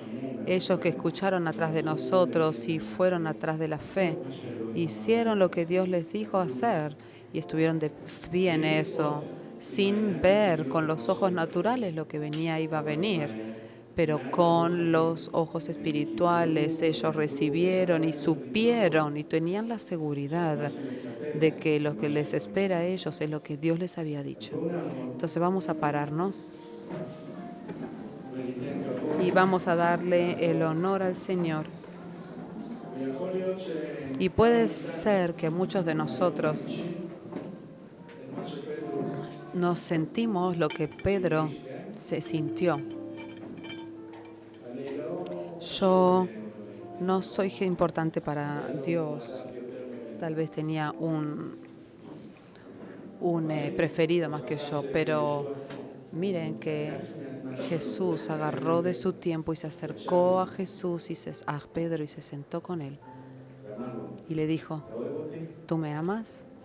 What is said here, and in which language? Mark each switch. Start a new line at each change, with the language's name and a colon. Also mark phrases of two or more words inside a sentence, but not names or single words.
Spanish: Ellos que escucharon atrás de nosotros y fueron atrás de la fe, hicieron lo que Dios les dijo hacer y estuvieron de pie en eso, sin ver con los ojos naturales lo que venía iba a venir, pero con los ojos espirituales ellos recibieron y supieron y tenían la seguridad de que lo que les espera a ellos es lo que Dios les había dicho. Entonces vamos a pararnos y vamos a darle el honor al Señor.
Hebrew: ויכול להיות ש...
Spanish: Y puede ser que muchos de nosotros,
Hebrew: את מה שפרק
Spanish: nos sentimos lo que Pedro se sintió. Yo no soy importante para Dios. Tal vez tenía un preferido más que yo, pero miren que Jesús agarró de su tiempo y se acercó a Jesús a Pedro y se sentó con él y le dijo: ¿tú me amas?